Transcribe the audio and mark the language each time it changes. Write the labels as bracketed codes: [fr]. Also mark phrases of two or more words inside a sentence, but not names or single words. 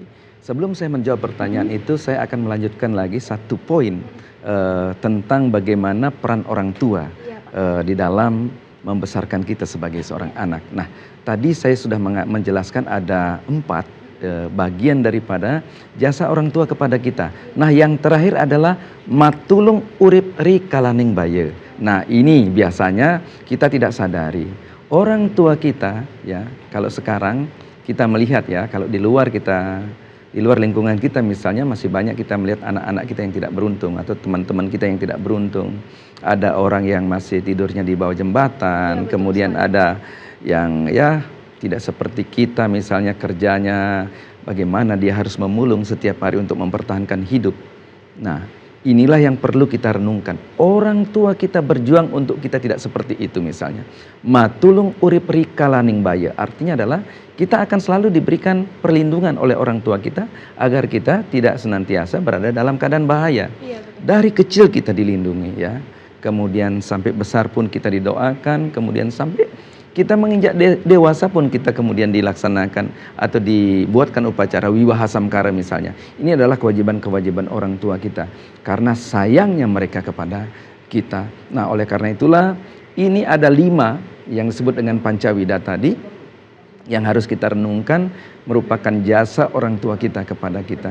[id] Sebelum saya menjawab pertanyaan itu, saya akan melanjutkan lagi satu poin tentang bagaimana peran orang tua di dalam membesarkan kita sebagai seorang anak. Nah, tadi saya sudah menjelaskan ada 4 bagian daripada jasa orang tua kepada kita. Nah, yang terakhir adalah [ban] matulung urip ri kalaning baye. [id] Nah, ini biasanya kita tidak sadari. Orang tua kita ya, kalau sekarang kita melihat ya, kalau di luar lingkungan kita misalnya masih banyak kita melihat anak-anak kita yang tidak beruntung atau teman-teman kita yang tidak beruntung. Ada orang yang masih tidurnya di bawah jembatan, ya, kemudian ada yang ya tidak seperti kita misalnya kerjanya bagaimana dia harus memulung setiap hari untuk mempertahankan hidup. Nah, inilah yang perlu kita renungkan. Orang tua kita berjuang untuk kita tidak seperti itu misalnya. [ban] Matulung urip rikalaning baya. [id] Artinya adalah kita akan selalu diberikan perlindungan oleh orang tua kita agar kita tidak senantiasa berada dalam keadaan bahaya. Iya, betul. Dari kecil kita dilindungi ya. Kemudian sampai besar pun kita didoakan, kemudian sampai kita menginjak dewasa pun kita kemudian dilaksanakan atau dibuatkan upacara wiwaha samkara misalnya. Ini adalah kewajiban-kewajiban orang tua kita karena sayangnya mereka kepada kita. Nah, oleh karena itulah ini ada 5 yang disebut dengan pancawida tadi yang harus kita renungkan merupakan jasa orang tua kita kepada kita.